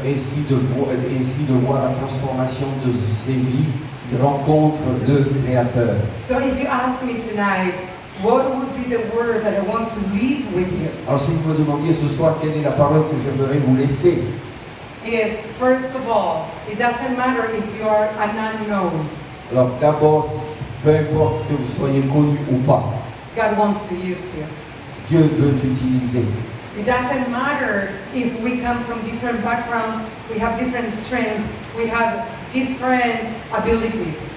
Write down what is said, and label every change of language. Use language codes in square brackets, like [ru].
[fr] Et ainsi de voir la transformation de ces vies qui rencontrent le Créateur. [en] So if you ask me tonight, what would be the word that I want to leave with you? [fr] Alors si vous me demandiez ce soir quelle est la parole que j'aimerais vous laisser, [en] Is first of all, it doesn't matter if you are an unknown. [fr] alors d'abord, peu importe que vous soyez connu ou pas, [en] God wants to use you. [fr] Dieu veut t'utiliser. [en] It doesn't matter if we come from different backgrounds, we have different strength, we have different abilities.